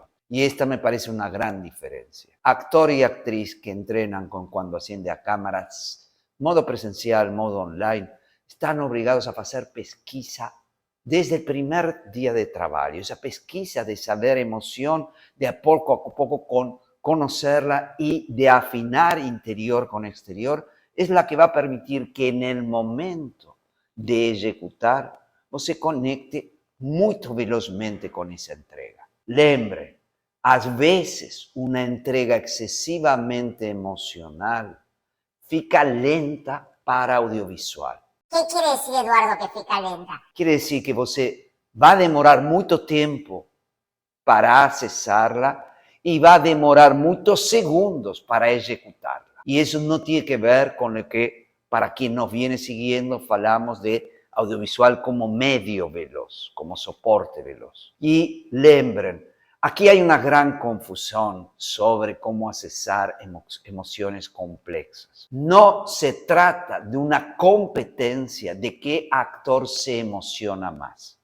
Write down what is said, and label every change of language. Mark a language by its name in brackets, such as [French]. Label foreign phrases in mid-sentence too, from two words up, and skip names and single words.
[Spanish] Y esta me parece una gran diferencia. Actor y actriz que entrenan con cuando asciende a cámaras, modo presencial, modo online, están obligados a hacer pesquisa desde el primer día de trabajo. Esa pesquisa de saber emoción, de a poco conocerla y de afinar interior con exterior, es la que va a permitir que en el momento de ejecutar [Portuguese] você conecte muito velozmente com essa entrega. Lembre, às vezes, uma entrega excessivamente emocional fica lenta para audiovisual. [Spanish] ¿Qué quiere decir, Eduardo, que [Portuguese] fica lenta? [Spanish] Quiere decir que [Portuguese] você vai demorar muito tempo para acessá-la e vai demorar muitos segundos para executá-la. E isso não tem que ver com o que, para quem [Spanish] nos viene siguiendo, [Portuguese] falamos de audiovisual como [Spanish] medio veloz, como soporte veloz. Y lembren, Aquí hay una gran confusión sobre cómo accesar emociones complejas. No se trata de una competencia de qué actor se emociona más.